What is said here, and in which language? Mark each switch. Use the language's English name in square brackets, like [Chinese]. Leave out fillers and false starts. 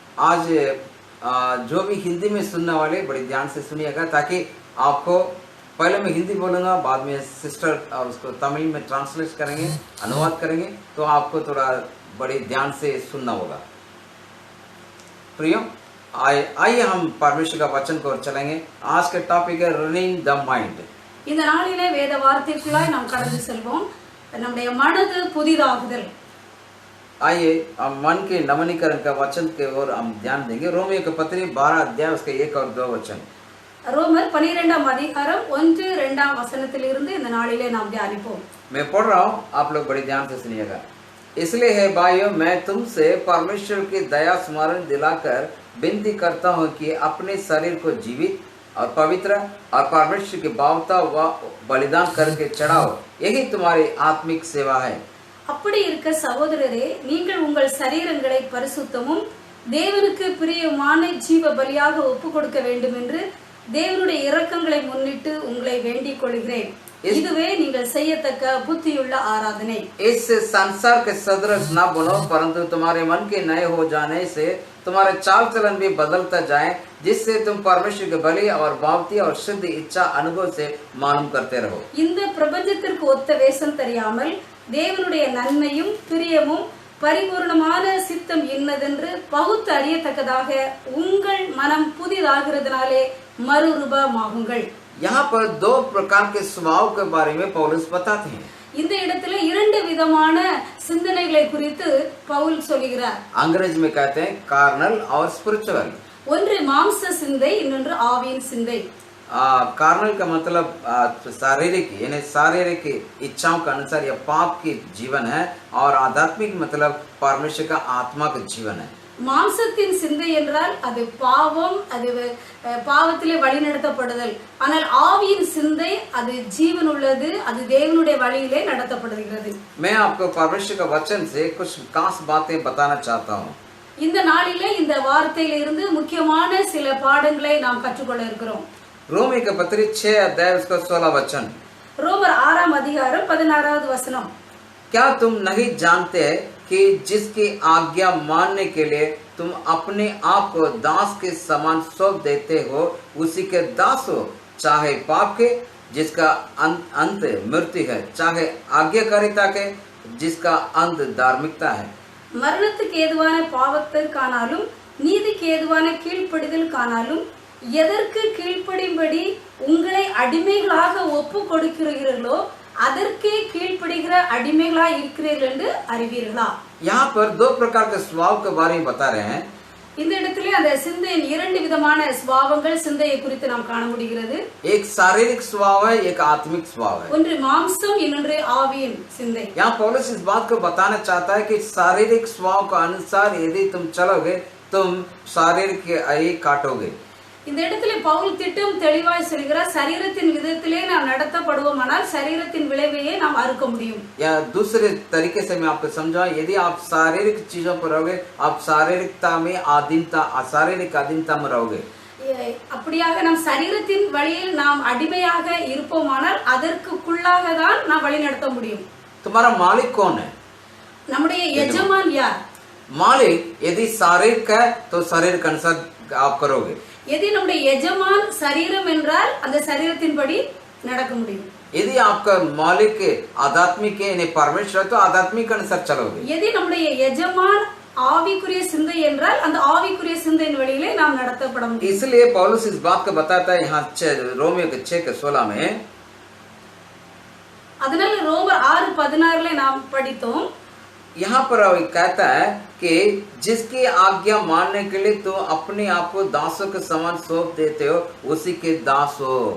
[Hindi] आज जो भी हिंदी में सुनने वाले बड़ी ध्यान से सुनिएगा, ताकि आपको पहले मैं हिंदी बोलूंगा, बाद में सिस्टर और उसको तमिल में ट्रांसलेट करेंगे, अनुवाद करेंगे, तो आपको थोड़ा बड़ी ध्यान से सुनना होगा। प्रियो, आइए हम परमेश्वर का वचन को चलेंगे। आज का टॉपिक है [English] Running the mind. [Tamil] இந்த நாளிலே வேத வார்த்தைக்குள்ளாய் நாம் கடந்து செல்வோம்। நம்முடைய மனது புதிதாகுதல்। [Hindi] आइए हम मन के नवीनीकरण का वचन के ओर हम ध्यान देंगे। रोमियो के पत्री 12 अध्याय उसके 1 और 2 वचन। [Tamil] ரோமர் 12 அதிகாரம் 1-2 வசனத்திலிருந்து இந்த நாளிலே நாம் தியானிப்போம்। [Hindi] मैं पढ़ रहा हूँ, आप लोग बड़ी ध्यान से सुनिएगा। इसलिए है भाइयों, मैं तुमसे परमेश्वर की दया स्मरण दिलाकर विनती करता हूँ कि अपने शरीर को जीवित और पवित्र और परमेश्वर की भावता व बलिदान करके चढ़ाओ, यही तुम्हारी आत्मिक सेवा है। [Tamil] அப்படி இருக்க சகோதரரே, நீங்கள் உங்கள் சரீரங்களை பரிசுத்தமும் தேவனுக்கு பிரியமான ஜீவ பலியாக ஒப்புக் கொடுக்க வேண்டும் என்று தேவனுடைய இரக்கங்களை முன்னிட்டு உங்களை வேண்டிக் கொள்கிறேன்। இதுவே நீங்கள் செய்யத்தக்க புத்தியுள்ள ஆராதனை। [Hindi] इस संसार के सदृश न बनो, परंतु तुम्हारे मन के नए हो जाने से तुम्हारे चाल चलन भी बदलता जाए, जिससे तुम परमेश्वर के बलि और भावती और शुद्ध इच्छा अनुभव से मालूम करते रहो। [Tamil] இந்த பிரபஞ்சத்திற்கு ஒத்த வேஷம் தெரியாமல் தேவனுடைய நன்மையும் பிரியமும் பரிபூர்ணமான சித்தம் இன்னதென்று பகுத்து அறியத்தக்கதாக உங்கள் மனம் புதிதாகிறதுனாலே மறுரூபமாகுங்கள்। [Hindi] यहाँ पर 2 प्रकार के स्वभाव के बारे में पौलुस बताते हैं। [Tamil] இந்த இடத்துல 2 விதமான சிந்தனைகளை குறித்து பவுல் சொல்கிறார்। [Hindi] अंग्रेजी में कहते हैं कार्नल और स्पिरिचुअल। [Tamil] ஒன்று மாம்ச சிந்தை, இன்னொன்று ஆவியின் சிந்தை। [Hindi] कार्नल का मतलब शारीरिक, यानी शारीरिक इच्छाओं के अनुसार यह पाप की जीवन है, और आध्यात्मिक मतलब परमेश्वर का आत्मा का जीवन है। [Tamil] மாம்சத்தின் சிந்தை என்றால் அது பாவம், அது பாவத்திலே வழிநடத்தப்படுதல்। ஆனால் ஆவியின் சிந்தை அது ஜீவன் உள்ளது, அது தேவனுடைய வழியிலே நடத்தப்படுகிறது। [Hindi] मैं आपको परमेश्वर का वचन से कुछ खास बातें बताना चाहता हूँ। [Tamil] இந்த நாளிலே இந்த வார்த்தையிலிருந்து முக்கியமான சில பாடங்களை நாம் கற்றுக்கொள்ள இருக்கிறோம்। [Hindi] रोमी के पत्री 6 अध्याय उसका 16 वचन। [Tamil] ரோமர் 6 அதிகாரம் 16வது வசனம்। [Hindi] क्या तुम नहीं जानते कि जिसकी आज्ञा मानने के लिए तुम अपने आप को दास के समान सौंप देते हो, उसी के दास हो, चाहे पाप के जिसका अंत मृत्यु है, चाहे आज्ञाकारिता के जिसका अंत धार्मिकता है। [Tamil] மரணத்துக்கு ஏதுவான பாவத்திற்கானாலும் நீதிக்கு ஏதுவான கீழ்ப்படிதல் காணாலும் எதற்கு கீழ்ப்படியும்படி உங்களை அடிமைகளாக ஒப்பு கொடுக்கிறீர்களோ அதற்கே கீழ்ப்படுகிற அடிமைகளாய் இருக்கிறீர்கள் என்று அறிவீர்களா। [Hindi] यहाँ पर 2 प्रकार के स्वभाव के बारे में बता रहे हैं। [Tamil] இந்த இடத்திலே அந்த சிந்தையின் 2 விதமான சுபாவங்கள் சிந்தையை குறித்து நாம் காண முடிகிறது। [Hindi] एक शारीरिक स्वभाव है, एक आत्मिक स्वभाव है। [Tamil] ஒன்று மாம்சம், இன்னொன்று ஆவியின் சிந்தை। [Hindi] यहाँ पौलुस इस बात को बताना चाहता है कि शारीरिक स्वभाव के अनुसार यदि तुम चलोगे, तुम शारीरिक ही काटोगे। [Tamil] இந்த இடத்துல பவுல் திட்டம் தெளிவாய் சொல்கிறார், சரீரத்தின் விதத்திலே நாம் நடத்தப்படுவோமானால் சரீரத்தின் விளைவையே நாம் அறுக்க முடியும்। [Hindi] या दूसरे तरीके से मैं आपको समझाऊं, यदि आप शारीरिक चीजों पर रहोगे, आप शारीरिक अधीनता में रहोगे। [Tamil] அப்படியாக நாம் சரீரத்தின் வழியில் நாம் அடிமையாக இருப்போமானால் அதற்குள்ளாக தான் நாம் வழி நடத்த முடியும்। [Hindi] तुम्हारा मालिक कौन है? [Tamil] நம்முடைய எஜமான் யார்? [Hindi] मालिक यदि शारीरिक है तो शरीर के अनुसार आप करोगे। यदि [Tamil] நம்முடைய எஜமான் சரீரம் என்றால் அந்த சரீரத்தின்படி நடக்க முடியும்। [Hindi] यदि आपका मालिक आध्यात्मिक है, यानी परमेश्वर, तो आध्यात्मिक के अनुसार चलोगे। यदि [Tamil] நம்முடைய எஜமான் ஆவிக்குரிய சிந்தை என்றால் அந்த ஆவிக்குரிய சிந்தையின் வழியிலே நாம் நடத்தப்பட முடியும்। [Hindi] इसलिए पौलुस इस बात को बताता है यहाँ रोमियो के 6 के 16 में। [Tamil] அதனால ரோமர் 6:16 நாம் படித்தோம். [Hindi] यहाँ पर कहता है कि जिसकी आज्ञा मानने के लिए तुम अपने आप को दासों के समान सौंप देते हो, उसी के दास हो.